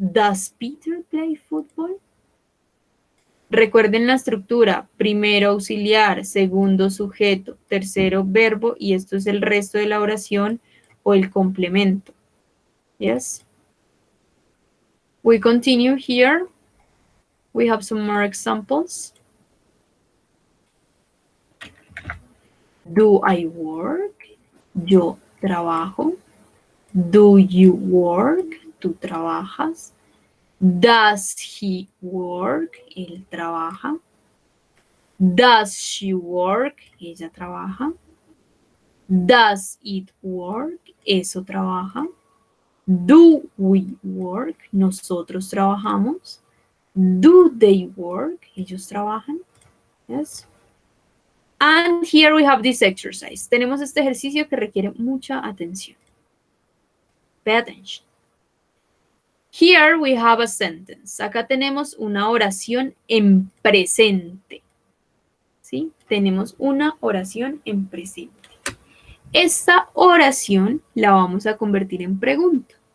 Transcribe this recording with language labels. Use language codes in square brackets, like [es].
[en] Does Peter play football? [es] Recuerden la estructura, primero auxiliar, segundo sujeto, tercero verbo y esto es el resto de la oración o el complemento. [en] Yes. We continue here. We have some more examples. Do I work? [es] Yo trabajo. [en] Do you work? [es] Tú trabajas. [en] Does he work? [es] Él trabaja. [en] Does she work? [es] Ella trabaja. [en] Does it work? [es] Eso trabaja. [en] Do we work? [es] Nosotros trabajamos. [en] Do they work? [es] Ellos trabajan. [en] Yes. And here we have this exercise. [es] Tenemos este ejercicio que requiere mucha atención. [en] Pay attention. Here we have a sentence. [es] Acá tenemos una oración en presente. ¿Sí? Tenemos una oración en presente. Esta oración la vamos a convertir en pregunta.